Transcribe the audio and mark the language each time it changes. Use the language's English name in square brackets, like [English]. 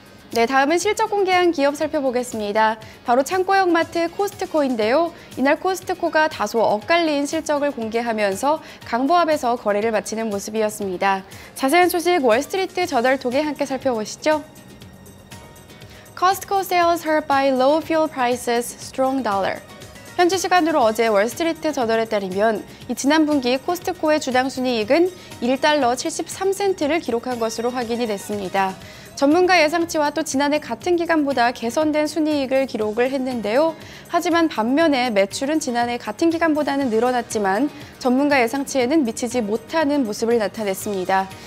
[Korean] 네, 다음은 실적 공개한 기업 살펴보겠습니다. 바로 창고형 마트 코스트코인데요. 이날 코스트코가 다소 엇갈린 실적을 공개하면서 강보합에서 거래를 마치는 모습이었습니다. 자세한 소식 월스트리트 저널 통해 함께 살펴보시죠. [English] Costco sales hurt by low fuel prices, strong dollar. [Korean] 현지 시간으로 어제 월스트리트 저널에 따르면 지난 분기 코스트코의 주당 순이익은 1달러 73센트를 기록한 것으로 확인이 됐습니다. 전문가 예상치와 또 지난해 같은 기간보다 개선된 순이익을 기록을 했는데요. 하지만 반면에 매출은 지난해 같은 기간보다는 늘어났지만 전문가 예상치에는 미치지 못하는 모습을 나타냈습니다.